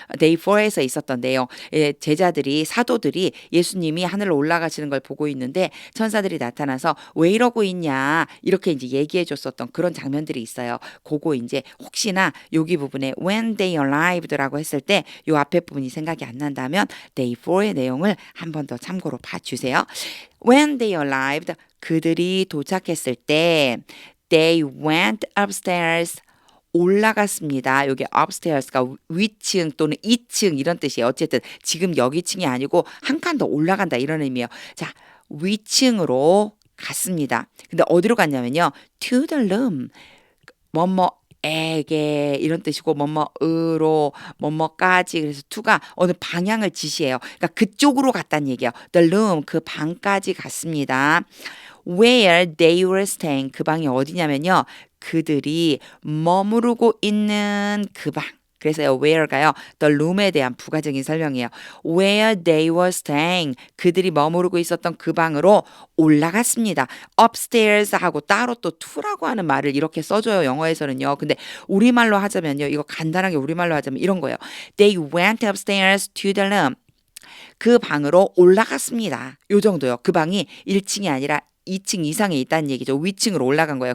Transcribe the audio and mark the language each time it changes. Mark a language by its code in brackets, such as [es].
[ko] Day 4에서 있었던 내용. 제자들이 사도들이 예수님이 하늘로 올라가시는 걸 보고 있는데 천사들이 나타나서 왜 이러고 있냐 이렇게 이제 얘기해 줬었던 그런 장면들이 있어요. 그거 이제 혹시나 여기 부분에 [en] when they arrived [ko] 라고 했을 때 요 앞에 부분이 생각이 안 난다면 Day 4의 내용을 한 번 더 참고로 봐주세요. [en] When they arrived, [ko] 그들이 도착했을 때 [en] they went upstairs, [ko] 올라갔습니다. 여기 upstairs가 위층 또는 2층 이런 뜻이에요. 어쨌든 지금 여기 층이 아니고 한 칸 더 올라간다 이런 의미예요. 자, 위층으로 갔습니다. 근데 어디로 갔냐면요. [en] to the room. [ko] 뭐뭐에게 이런 뜻이고 뭐뭐으로 뭐뭐까지 그래서 to가 어느 방향을 지시해요. 그러니까 그쪽으로 갔다는 얘기예요. the room 그 방까지 갔습니다. [en] where they were staying [ko] 그 방이 어디냐면요. 그들이 머무르고 있는 그 방. 그래서 where가요. the room에 대한 부가적인 설명이에요. [en] where they were staying [ko] 그들이 머무르고 있었던 그 방으로 올라갔습니다. upstairs 하고 따로 또 to라고 하는 말을 이렇게 써줘요. 영어에서는요. 근데 우리말로 하자면요. 이거 간단하게 우리말로 하자면 이런 거예요. [en] They went upstairs to the room. [ko] 그 방으로 올라갔습니다. 요 정도요. 그 방이 1층이 아니라 2층 이상에 있다는 얘기죠. 위층으로 올라간 거예요.